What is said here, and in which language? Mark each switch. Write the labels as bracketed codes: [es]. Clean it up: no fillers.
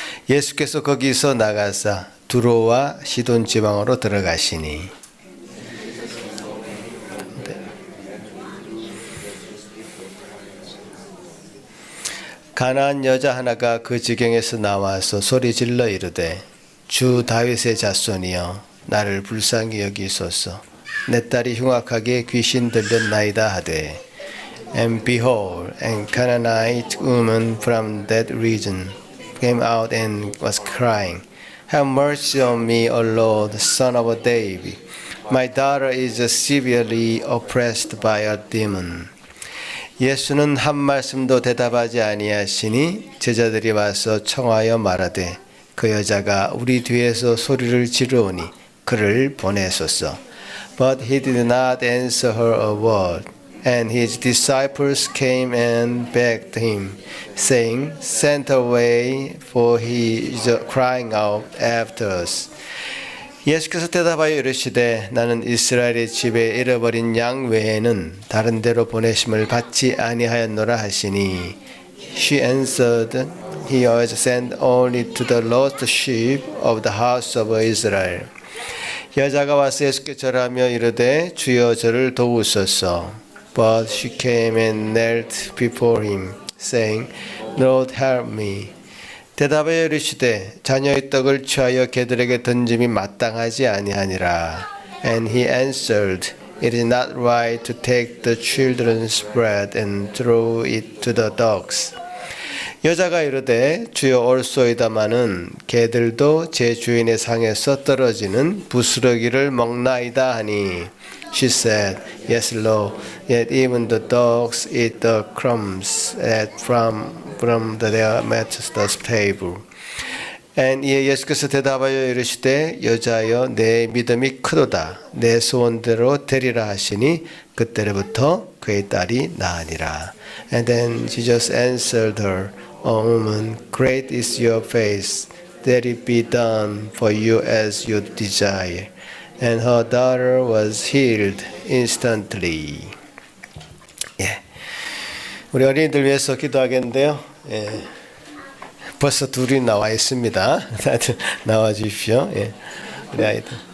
[ko] 예수께서 거기서 나가사 두로와 시돈 지방으로 들어가시니 가나안 여자 하나가 그 지경에서 나와서 소리질러 이르되 주 다윗의 자손이여 나를 불쌍히 여기소서. 내 딸이 흉악하게 귀신 들렸나이다 하되 [en] And behold, a Canaanite woman from that region came out and was crying, Have mercy on me, O Lord, son of David. My daughter is severely oppressed by a demon. [ko] 예수는 한 말씀도 대답하지 아니하시니 제자들이 와서 청하여 말하되 그 여자가 우리 뒤에서 소리를 지르오니 그를 보내소서. [en] But he did not answer her a word. And his disciples came and begged him, saying, Send her away, for he is crying out after us. [ko] 예수께서 대답하여 이르시되 나는 이스라엘의 집에 잃어버린 양 외에는 다른 데로 보내심을 받지 아니하였노라 하시니 [en] She answered, He was sent only to the lost sheep of the house of Israel. [ko] 여자가 와서 예수께 절하며 이르되 주여 저를 도우소서. [en] But she came and knelt before him, saying, Lord, help me. [ko] 대답하여 이르시되 자녀의 떡을 취하여 개들에게 던짐이 마땅하지 아니하니라. [en] And he answered, It is not right to take the children's bread and throw it to the dogs. [ko] 여자가 이르되 주여 올소이다마는 개들도 제 주인의 상에서 떨어지는 부스러기를 먹나이다 하니 [en] She said, Yes, Lord, yet even the dogs eat the crumbs from their master's table. [ko] And 이에 예수께서 대답하여 이르시되 여자여 내 믿음이 크도다 내 소원대로 되리라 하시니 그때로부터 그의 딸이 나으니라. [en] And then Jesus answered her, O woman, great is your faith, that it be done for you as you desire. And her daughter was healed instantly. [ko] 예, 우리 어린이들 위해서 기도하겠는데요. 예, 벌써 둘이 나와 있습니다. 다들 나와 주십시오. 예, 우리 아이들.